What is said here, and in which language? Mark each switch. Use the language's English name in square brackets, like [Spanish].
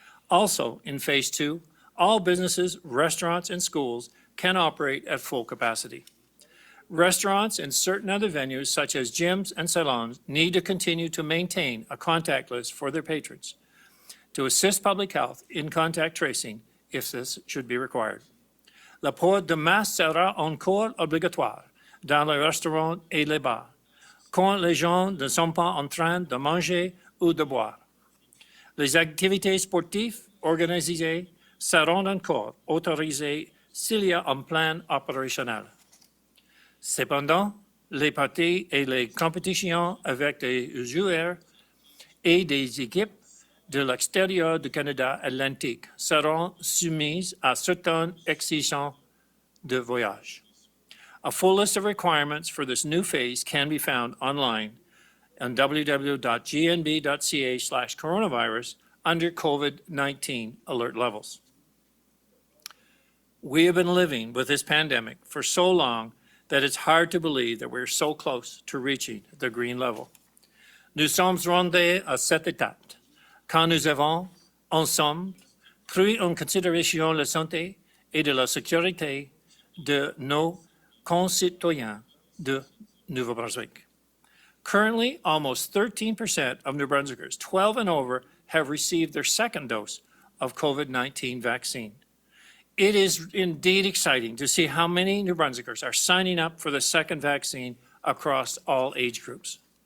[English] Also, in phase 2, all businesses, restaurants, and schools can operate at full capacity. Restaurants and certain other venues, such as gyms and salons, need to continue to maintain a contact list for their patrons to assist public health in contact tracing if this should be required. [French] Le port de masque sera encore obligatoire dans les restaurants et les bars, quand les gens ne sont pas en train de manger ou de boire. Les activités sportives organisées seront encore autorisées s'il y a un plan opérationnel. Cependant, les parties et les compétitions avec des joueurs et des équipes de l'extérieur du Canada Atlantique seront soumises à certaines exigences de voyage. [English] A full list of requirements for this new phase can be found online on www.gnb.ca/coronavirus under COVID-19 alert levels. We have been living with this pandemic for so long that it's hard to believe that we're so close to reaching the green level. [French] Nous sommes rendus à cette étape quand nous avons, ensemble, pris en considération la santé et de la sécurité de nos concitoyens de Nouveau-Brunswick. [English] Currently, almost 13% of New Brunswickers 12 and over have received their second dose of COVID-19 vaccine. It is indeed exciting to see how many New Brunswickers are signing up for the second vaccine across all age groups.